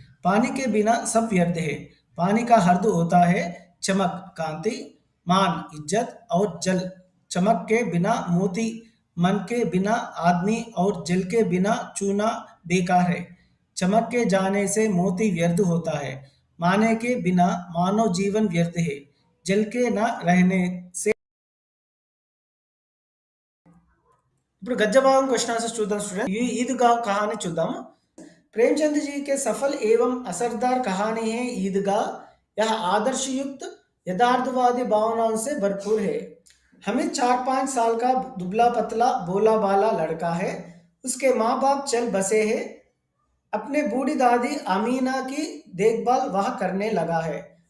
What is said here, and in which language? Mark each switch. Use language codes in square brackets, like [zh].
[hi] पानी के बिना सब व्यर्थ है। पानी का अर्थ होता है चमक, कांति, मान, इज्जत और जल। चमक के बिना मोती, मन के बिना आदमी और जल के बिना चूना बेकार है। चमक के जाने से मोती व्यर्थ होता है। माने के बिना मानव जीवन व्यर्थ है। जल के न रहने से [te] ఇప్పుడు గద్య భాగం క్వశ్చన్ ఆన్సర్స్ చూద్దాం స్టూడెంట్। ఈ ఈద్గాह कहानी చూద్దాము। [hi] प्रेमचंद जी के सफल एवं असरदार कहानी है ईदगाह। यह आदर्श युक्त यथार्थवादी भावनाओं से भरपूर है। हमिद 4-5 साल का दुबला पतला भोला भाला लड़का है। उसके माँ बाप चल बसे हैं। अपने बूढ़ी दादी अमीना की देखभाल वह करने लगा है।